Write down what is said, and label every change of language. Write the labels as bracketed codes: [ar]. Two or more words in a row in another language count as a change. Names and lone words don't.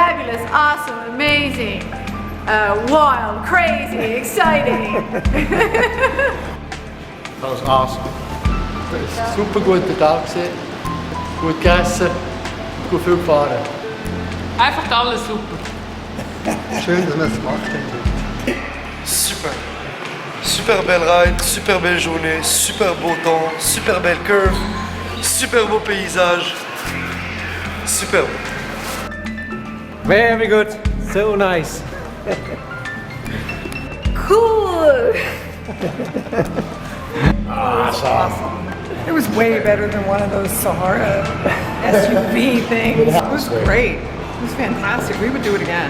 [en] fabulous, awesome, amazing, wild, crazy, exciting. [de] Das war awesome. Das war ein super guter Tag. Gut gegessen, gut viel gefahren. Einfach alles super. Schön, dass wir es gemacht haben. Super. [fr] Super belle ride, super belle journée, super beau temps, super belle curve, super beau paysage. Super. [en] Very good. So nice. Cool. Awesome. It was way better than one of those Sahara SUV things. It was great. It was fantastic. We would do it again.